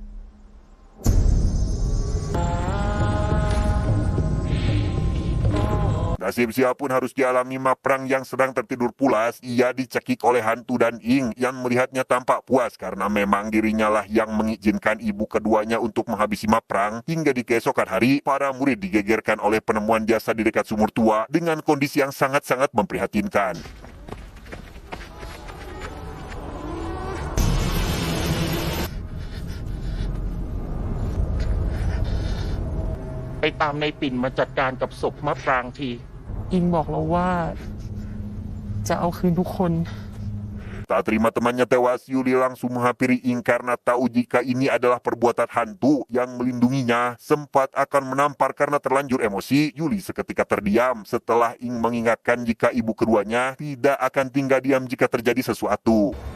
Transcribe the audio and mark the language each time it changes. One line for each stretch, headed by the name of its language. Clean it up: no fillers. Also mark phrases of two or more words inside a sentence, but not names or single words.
Indonesian: Nasib siapapun harus dialami Maprang yang sedang tertidur pulas. Ia dicekik oleh hantu dan Ing yang melihatnya tampak puas karena memang dirinya lah yang mengizinkan ibu keduanya untuk menghabisi Maprang. Hingga di keesokan hari, para murid digegerkan oleh penemuan jasad di dekat sumur tua dengan kondisi yang sangat-sangat memprihatinkan.
Thai: ไปตามในปิ่นมาจัดการกับศพมะปรางที อิงบอกเราว่า จะเอาคืนทุกคน
Indonesian: Tak terima temannya tewas, Yuli langsung menghampiri Ing karena tahu jika ini adalah perbuatan hantu yang melindunginya. Sempat akan menampar karena terlanjur emosi, Yuli seketika terdiam setelah Ing mengingatkan jika ibu keduanya tidak akan tinggal diam jika terjadi sesuatu.